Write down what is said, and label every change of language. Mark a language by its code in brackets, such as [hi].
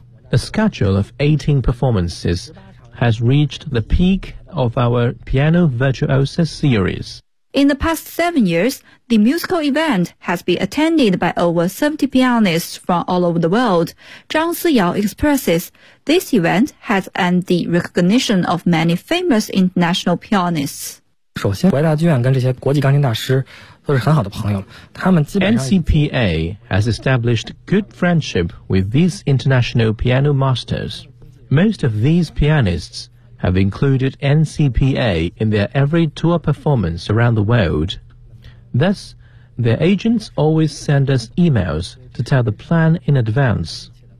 [en] The schedule of 18 performances has reached the peak of our piano virtuosos series. In the past 7 years, the musical event has been attended by over 70 pianists from all over the world. Zhang Siyao expresses, this event has earned the recognition of many famous international pianists. [zh] 首先，国家大剧院跟这些国际钢琴大师都是很好的朋友，他们基本上 [en] NCPA has established good friendship with these international piano masters. Most of these pianists have included NCPA in their every tour performance around the world. Thus, their agents always send us emails to tell the plan in advance.